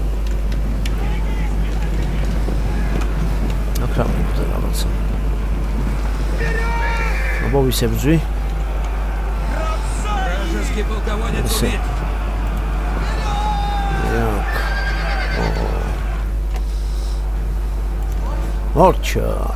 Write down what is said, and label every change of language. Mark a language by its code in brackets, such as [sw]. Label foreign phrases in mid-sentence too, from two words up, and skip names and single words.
[ka] აქ რა მოხდა რაღაცა. აბა ვისებძვი? [ru] Вражеский полководец убит! [ka] მორჩა.